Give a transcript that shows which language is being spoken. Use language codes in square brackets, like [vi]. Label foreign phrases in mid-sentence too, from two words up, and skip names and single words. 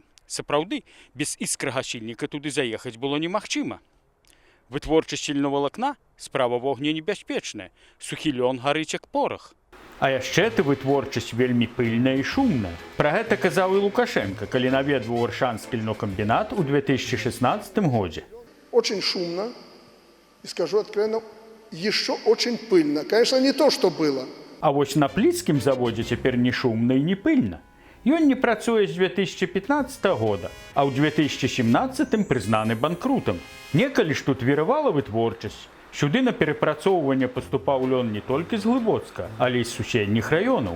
[be] Сапраўды, без іскрагасільніка туды заехаць было немагчыма. Вытворчасць ільновалакна справа вогненебяспечная, сухі лён гарыць як порах. А яшчэ ты вытворчасць вельмі пыльная і шумная. Пра гэта казаў і Лукашенко, калі наведваў Аршанскі льнокамбінат у 2016 годзе. [ru] Очень шумно, и скажу откровенно, еще очень пыльно. Конечно, не то, что было. [be] А вось на Пліцкім заводзе цяпер не шумна і не пыльна. Ён не працуе з 2015 года, а ў 2017 прызнаны банкрутам. Некалі ж тут віравала вытворчасць. Сюды на перапрацоўванне паступаў лён не толькі з Глыбоцка, але і з суседніх раёнаў.